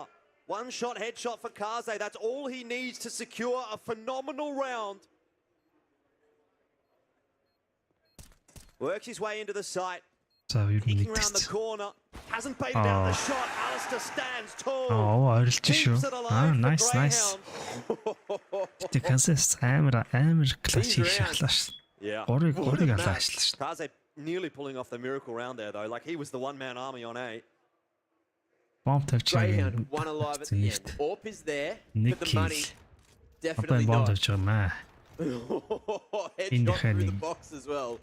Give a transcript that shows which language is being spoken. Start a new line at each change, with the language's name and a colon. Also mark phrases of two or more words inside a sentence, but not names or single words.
English: One shot headshot for Kaze. That's all he needs to secure a phenomenal round. Works his way into the site. Peeking around the corner. Hasn't baited out the shot. Alistair stands tall. Keeps it alive nice, for nice. The
Mongolian: Kaze амар классик шахлаа.
English: Yeah. Kaze nearly pulling off the miracle round there, though. Like, he was the one-man army on A. Greyhound one alive at the end. AWP is there, but the money definitely not. Headshot through the box as well.